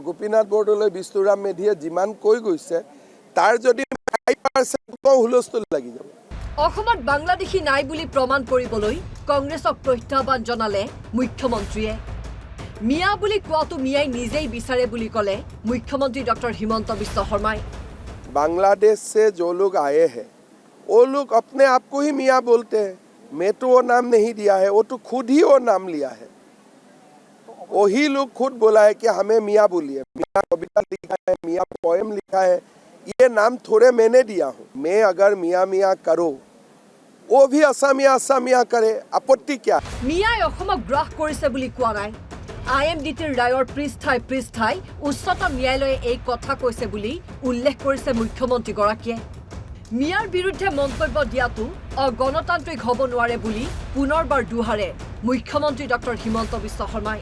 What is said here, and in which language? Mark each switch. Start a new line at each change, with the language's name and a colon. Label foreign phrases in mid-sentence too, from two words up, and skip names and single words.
Assamese: গোপীনাথ বৰদলৈ বিষ্ণুৰাম মেধিয়ে যিমান কৈ গৈছে তাৰ যদি 5% হুলস্থুল লাগি যাব। অসমত বাংলাদেশী নাই বুলি প্ৰমাণ কৰিবলৈ কংগ্ৰেছক প্ৰত্যাহ্বান জনালে মুখ্যমন্ত্ৰীয়ে। মিয়া বুলি কোৱাটো মিয়াই নিজেই বিচাৰে বুলি ক'লে মুখ্যমন্ত্ৰী ডক্টৰ হিমন্ত বিশ্ব শৰ্মাই।
Hindi: बांग्लादेश से जो लोग आए हैं वो लोग अपने आप को ही मियाँ बोलते हैं। मैं तो वो नाम नहीं दिया है, वो तो खुद ही वो नाम लिया है। वही लोग खुद बोला है कि हमें मियाँ बोलिए। मियाँ कविता लिखा है, मियाँ पोएम लिखा है, ये नाम थोड़े मैंने दिया हूँ। मैं अगर मियाँ मियाँ करो वो भी असमिया असमिया करे, आपत्ति क्या?
Assamese: মিয়াই অসমক গ্ৰাস কৰিছে বুলি কোৱা নাই। IMDটিৰ ৰায়ৰ পৃষ্ঠাই উচ্চতম ন্যায়ালয়ে এই কথা কৈছে বুলি উল্লেখ কৰিছে মুখ্যমন্ত্ৰীগৰাকীয়ে। মিয়াৰ বিৰুদ্ধে মন্তব্য দিয়াটো অগণতান্ত্ৰিক হ'ব নোৱাৰে বুলি পুনৰবাৰ দুহাৰে মুখ্যমন্ত্ৰী ডক্টৰ হিমন্ত বিশ্ব শৰ্মাই।